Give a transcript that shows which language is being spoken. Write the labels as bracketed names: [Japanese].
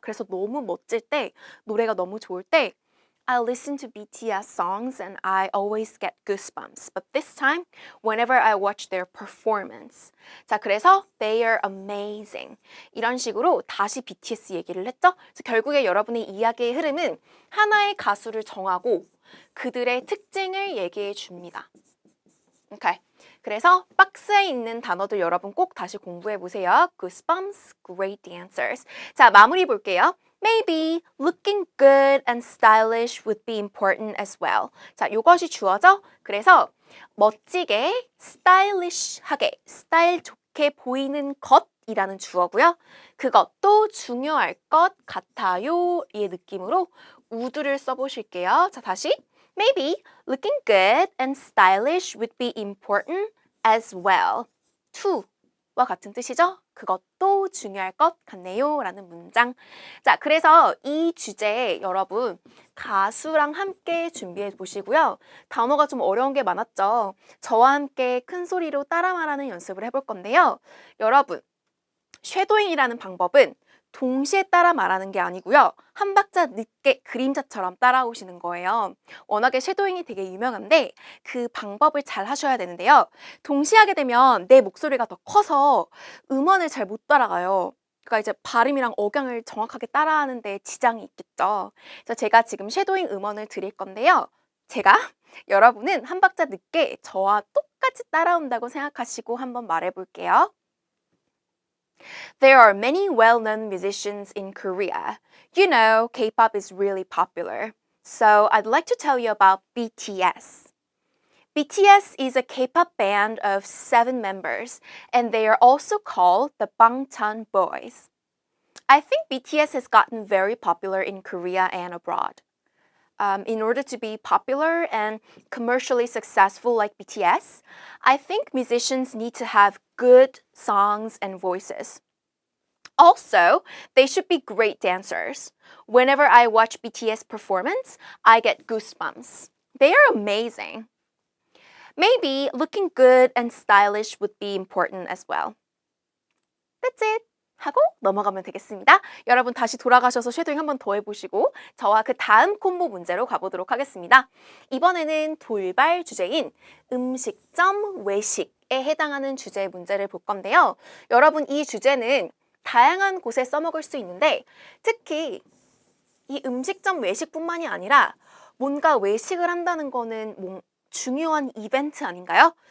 [Korean] 그래서 너무 멋질 때, 노래가 너무 좋을 때 [English] I listen to BTS songs and I always get goosebumps. But this time, whenever I watch their performance. [Korean] 자, 그래서 [English] they are amazing. [Korean] 이런 식으로 다시 BTS 얘기를 했죠. 그래서 결국에 여러분의 이야기의 흐름은 하나의 가수를 정하고 그들의 특징을 얘기해 줍니다. 오케이. 그래서 박스에 있는 단어들 여러분 꼭 다시 공부해 보세요. [English] Goosebumps, great dancers. [Korean] 자, 마무리 볼게요. [English] Maybe looking good and stylish would be important as well. [Korean] 자, 이것이 주어져. 그래서 멋지게, stylish하게, 스타일 좋게 보이는 것이라는 주어고요. 그것도 중요할 것 같아요. 이 느낌으로 would를 써보실게요. 자, 다시. [English] Maybe looking good and stylish would be important as well. [Korean] to와 같은 뜻이죠? 그것도 중요할 것 같네요. 라는 문장. 자, 그래서 이 주제에 여러분 가수랑 함께 준비해 보시고요. 단어가 좀 어려운 게 많았죠? 저와 함께 큰 소리로 따라 말하는 연습을 해볼 건데요. 여러분, 쉐도잉이라는 방법은 동시에 따라 말하는 게 아니고요. 한 박자 늦게 그림자처럼 따라오시는 거예요. 워낙에 쉐도잉이 되게 유명한데 그 방법을 잘 하셔야 되는데요. 동시에 하게 되면 내 목소리가 더 커서 음원을 잘 못 따라가요. 그러니까 이제 발음이랑 억양을 정확하게 따라하는 데 지장이 있겠죠. 그래서 제가 지금 쉐도잉 음원을 드릴 건데요. 제가 여러분은 한 박자 늦게 저와 똑같이 따라온다고 생각하시고 한번 말해볼게요. [English] There are many well-known musicians in Korea. You know, K-pop is really popular. So I'd like to tell you about BTS. BTS is a K-pop band of 7 members, and they are also called the Bangtan Boys. I think BTS has gotten very popular in Korea and abroad. In order to be popular and commercially successful like BTS, I think musicians need to have good songs and voices. Also, they should be great dancers. Whenever I watch BTS performance, I get goosebumps. They are amazing. Maybe looking good and stylish would be important as well. That's it. [Korean] 하고 넘어가면 되겠습니다. 여러분 다시 돌아가셔서 쉐도잉 한 번 더 해보시고 저와 그 다음 콤보 문제로 가보도록 하겠습니다. 이번에는 돌발 주제인 음식점 외식에 해당하는 주제의 문제를 볼 건데요. 여러분 이 주제는 다양한 곳에 써먹을 수 있는데 특히 이 음식점 외식뿐만이 아니라 뭔가 외식을 한다는 거는 중요한 이벤트 아닌가요?